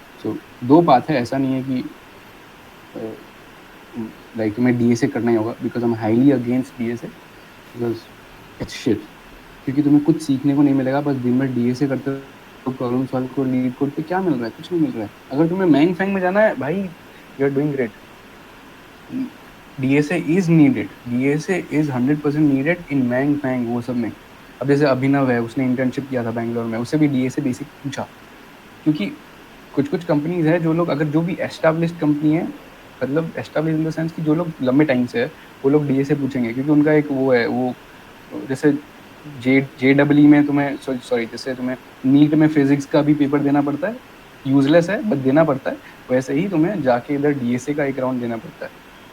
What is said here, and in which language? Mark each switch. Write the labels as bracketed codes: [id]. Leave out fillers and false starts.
[hi] सो 2 बात है, ऐसा नहीं है कि लाइक तुम्हें डीएसए करना ही होगा, [en] Because I am highly against DSA, because it's shit. [hi] क्योंकि तुम्हें कुछ सीखने को नहीं मिलेगा, बस दिन भर डीएसए करते हो, प्रॉब्लम सॉल्व को लीड कोड पे क्या मिल रहा है? कुछ नहीं मिल रहा है। अगर तुम्हें मैंग फैंग में जाना है भाई, [en] You are doing great. DSA is needed, DSA is 100% needed in MAANG FAANG [hi] वो सब में। अब जैसे अभिनव है, उसने इंटर्नशिप किया था बैंगलोर में, उससे भी DSA बेसिक पूछा, क्योंकि कुछ कंपनीज है जो लोग, अगर जो भी एस्टैब्लिश्ड कंपनी है, मतलब [en] establish in the sense [hi] कि जो लोग लंबे टाइम से है, वो लोग DSA पूछेंगे, क्योंकि उनका एक वो है, वो जैसे JEE में तुम्हें सॉरी जैसे तुम्हें नीट में फिजिक्स का भी पेपर देना पड़ता है, यूजलेस है बट देना पड़ता है, वैसे ही तुम्हें जाके इधर DSA का एक राउंड देना पड़ता है।